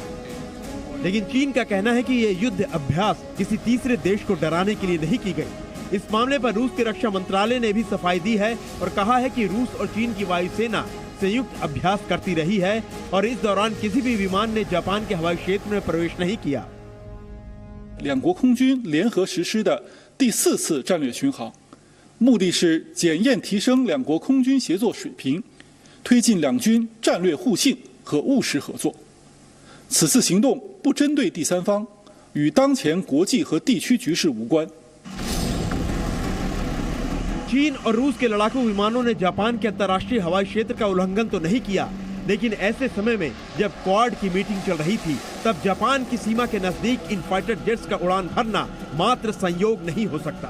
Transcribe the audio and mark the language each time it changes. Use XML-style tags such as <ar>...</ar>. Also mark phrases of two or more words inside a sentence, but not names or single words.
<hi>लेकिन चीन का कहना है कि ये युद्ध अभ्यास किसी तीसरे देश को डराने के लिए नहीं की गई। इस मामले पर रूस के रक्षा मंत्रालय ने भी सफाई दी है और कहा है कि रूस और चीन की वायुसेना संयुक्त अभ्यास करती रही है और इस दौरान किसी भी विमान ने जापान के हवाई क्षेत्र में प्रवेश नहीं किया।</hi> <zh>两国空军联合实施的第4次战略巡航，目的是检验提升两国空军协作水平，推进两军战略互信和务实合作。此次行动不针对第三方，与当前国际和地区局势无关。</zh> <hi>चीन और रूस के लड़ाकू विमानों ने जापान के अंतर्राष्ट्रीय हवाई क्षेत्र का उल्लंघन तो नहीं किया, लेकिन ऐसे समय में जब क्वाड की मीटिंग चल रही थी, तब जापान की सीमा के नजदीक इन फाइटर जेट्स का उड़ान भरना मात्र संयोग नहीं हो सकता।</hi>